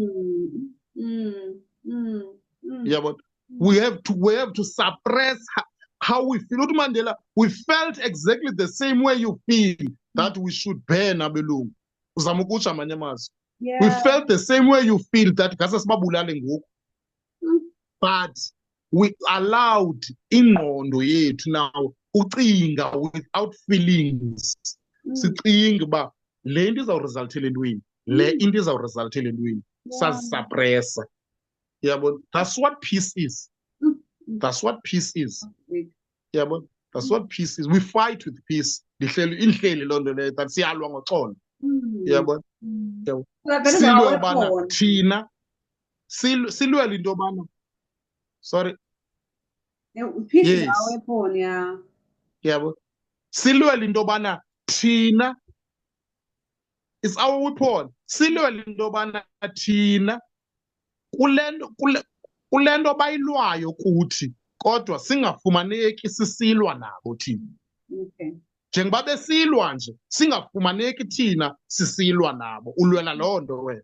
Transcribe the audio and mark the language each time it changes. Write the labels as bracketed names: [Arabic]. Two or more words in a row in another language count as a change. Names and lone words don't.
[English] Yeah, but we have to suppress how we feel. Uti Mandela, we felt exactly the same way you feel, that we should ban abelungu. We felt the same way you feel, that but we allowed [Xhosa] ingqondo yethu [English] now ucinga without feelings. [Xhosa] Sicinga uba le into izawuresulthela entweni, le into izawuresulthela entweni, sasisuppressa. [English] Yeah, but that's what peace is. That's what peace is. Yeah, but that's what peace is. We fight with peace. [Xhosa] Inhleli loo nto leyo, that siyalwa ngoxolo. [English] Yeah, but [Xhosa] silwe ubana thina silwela into yobana, [English] sorry. Peace is our weapon, yeah. Yeah, but [Xhosa] silwela into yobana thina, [English] it's our weapon. [Xhosa] Silwela into yobana thina kule nto bayilwayo kuthi, kodwa singafumaneki sisilwa nabo thina. [English] Okay. [Xhosa] Njengoba besilwa nje, singafumaneki thina sisilwa nabo. Ulwela loo nto wena.